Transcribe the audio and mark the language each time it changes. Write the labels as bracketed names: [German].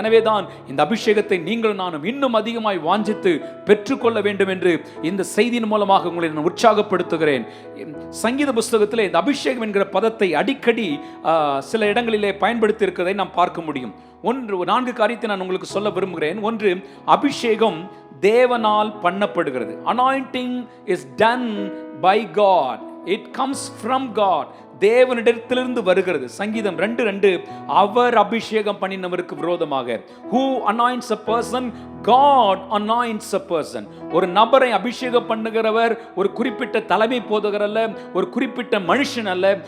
[Tamil] எனவேதான் இந்த அபிஷேகத்தை நீங்கள் நானும் இன்னும் அதிகமாய் வாஞ்சித்து பெற்றுக்கொள்ள வேண்டும் என்று இந்த செய்தியின் மூலமாக உங்களை நான் உற்சாகப்படுத்துகிறேன். சங்கீத புஸ்தகத்திலே இந்த அபிஷேகம் என்கிற பதத்தை அடிக்கடி சில இடங்களிலே பயன்படுத்தி இருக்கிறதை நாம் பார்க்க முடியும். 4 காரியத்தை நான் உங்களுக்கு சொல்ல விரும்புகிறேன். 1, அபிஷேகம் தேவனால் பண்ணப்படுகிறது. [English] Anointing is done by God. It comes from God. [Tamil] தேவனிடத்திலிருந்து வருகிறது. சங்கீதம் 2:2 அவர் அபிஷேகம் பண்ணினவருக்கு விரோதமாக. [English] Who anoints a person? God anoints a person. [Tamil] ஒரு நபரை அபிஷேகம் பண்ணுகிறவர் ஒரு குறிப்பிட்ட தலைமை போதகர் அல்ல, ஒரு குறிப்பிட்ட மனுஷன் அல்ல.